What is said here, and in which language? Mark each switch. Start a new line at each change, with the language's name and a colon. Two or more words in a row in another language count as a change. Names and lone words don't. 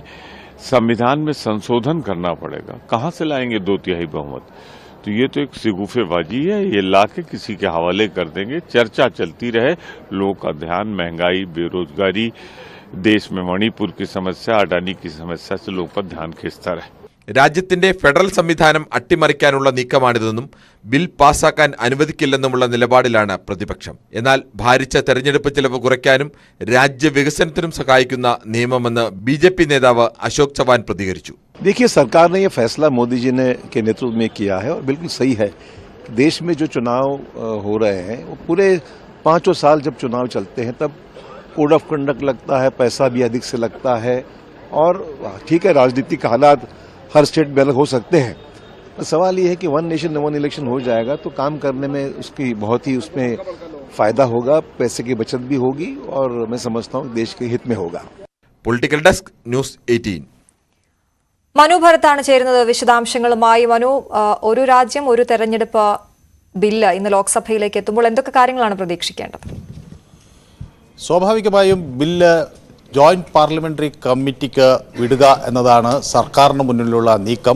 Hindi: संविधान में संशोधन करना पड़ेगा. कहां से लाएंगे 2/3 बहुमत? तो ये तो एक सिगुफेबाजी है. ये लाके किसी के हवाले कर देंगे. चर्चा चलती रहे, लोगों का ध्यान महंगाई, बेरोजगारी, देश में मणिपुर की समस्या, अडानी की समस्या से लोगों का ध्यान खींचता रहे.
Malayalam: രാജ്യത്തിന്റെ ഫെഡറൽ സംവിധാനം അട്ടിമറിക്കാനുള്ള നീക്കമാണിതെന്നും ബിൽ പാസാക്കാൻ അനുവദിക്കില്ലെന്നുമുള്ള നിലപാടിലാണ് പ്രതിപക്ഷം. എന്നാൽ ഭാരിച്ച തെരഞ്ഞെടുപ്പ് ചെലവ് കുറയ്ക്കാനും രാജ്യവികസനത്തിനും സഹായിക്കുന്ന നിയമമെന്ന് BJP നേതാവ് അശോക് ചവാൻ പ്രതികരിച്ചു.
Hindi: देखिए, सरकार ने ये फैसला मोदी जी ने के नेतृत्व में किया है और बिल्कुल सही है. देश में जो चुनाव हो रहे हैं वो पूरे 5 साल जब चुनाव चलते हैं तब
English: code of conduct
Hindi: लगता है, पैसा भी अधिक से लगता है. और ठीक है, राजनीतिक हालात हर स्टेट में अलग हो सकते हैं. सवाल ये है कि
English: 1 nation 1 election
Hindi: हो जाएगा तो काम करने में उसकी बहुत ही उसमें फायदा होगा, पैसे की बचत भी होगी और मैं समझता हूँ देश के हित में होगा.
English: political desk,
Malayalam: ന്യൂസ് 18. മനു ഭരത്താണ് ചേരുന്നത് വിശദാംശങ്ങളുമായി. മനു, ഒരു രാജ്യം ഒരു തെരഞ്ഞെടുപ്പ് ബില്ല് ഇന്ന് ലോക്സഭയിലേക്ക് എത്തുമ്പോൾ എന്തൊക്കെ കാര്യങ്ങളാണ് പ്രതീക്ഷിക്കേണ്ടത്? സ്വാഭാവികമായും ബില്ല്
English: joint parliamentary committee
Malayalam: വിടുക എന്നതാണ് സർക്കാരിന് മുന്നിലുള്ള നീക്കം.